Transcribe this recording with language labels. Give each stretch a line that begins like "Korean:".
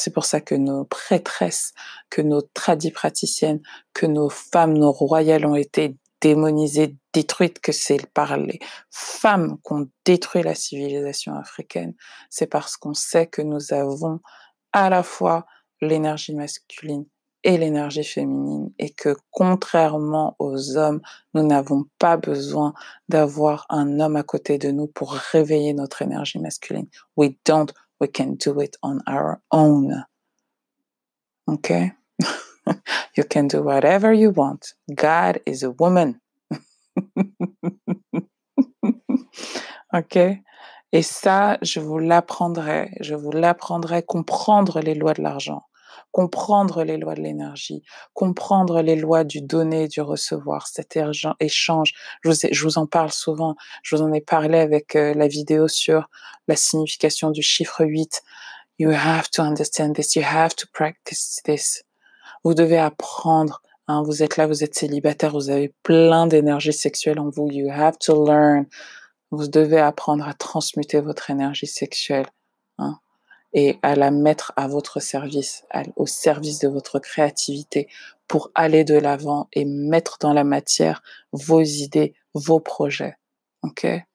French: C'est pour ça que nos prêtresses, que nos praticiennes, que nos femmes, nos royales ont été démonisées, détruites, que c'est par les femmes qu'on détruit la civilisation africaine. C'est parce qu'on sait que nous avons à la fois l'énergie masculine et l'énergie féminine et que contrairement aux hommes, nous n'avons pas besoin d'avoir un homme à côté de nous pour réveiller notre énergie masculine.
English: We don't, we can do it on our own. Okay? You can do whatever you want. God is a woman. OK?
French: Et ça, je vous l'apprendrai. Je vous l'apprendrai, comprendre les lois de l'argent, comprendre les lois de l'énergie, comprendre les lois du donner et du recevoir, cet échange. Je vous en parle souvent. Je vous en ai parlé avec la vidéo sur la signification du chiffre 8.
English: You have to understand this. You have to practice this.
French: Vous devez apprendre. Hein, vous êtes là, vous êtes célibataire, vous avez plein d'énergie sexuelle en vous.
English: You have to learn.
French: Vous devez apprendre à transmuter votre énergie sexuelle, hein, et à la mettre à votre service, au service de votre créativité, pour aller de l'avant et mettre dans la matière vos idées, vos projets. OK?